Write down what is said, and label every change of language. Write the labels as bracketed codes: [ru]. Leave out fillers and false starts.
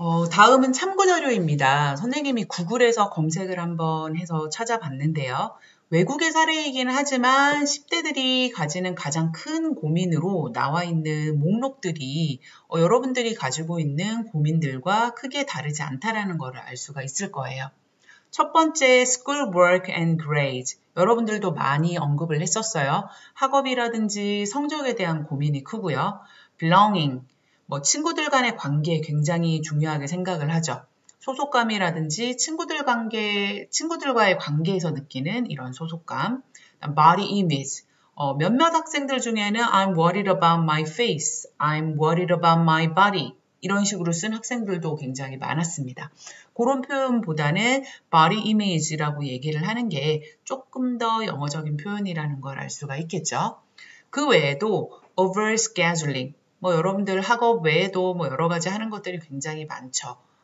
[ko] 다음은 참고자료입니다. 선생님이 구글에서 검색을 한번 해서 찾아봤는데요. 외국의 사례이기는 하지만 10대들이 가지는 가장 큰 고민으로 나와 있는 목록들이 여러분들이 가지고 있는 고민들과 크게 다르지 않다라는 것을 알 수가 있을 거예요. 첫 번째, [en] schoolwork and grades. [ko] 여러분들도 많이 언급을 했었어요. 학업이라든지 성적에 대한 고민이 크고요. belonging, 친구들 간의 관계에 굉장히 중요하게 생각을 하죠. 소속감이라든지 친구들과의 관계에서 느끼는 이런 소속감. [en] body image. [ko] 몇몇 학생들 중에는 [en] I'm worried about my face, I'm worried about my body. [ko] 이런 식으로 쓴 학생들도 굉장히 많았습니다. 그런 표현보다는 body image라고 얘기를 하는 게 조금 더 영어적인 표현이라는 걸 알 수가 있겠죠. 그 외에도 overscheduling, 여러분들 학업 외에도 여러 가지 하는 것들이 굉장히 많죠.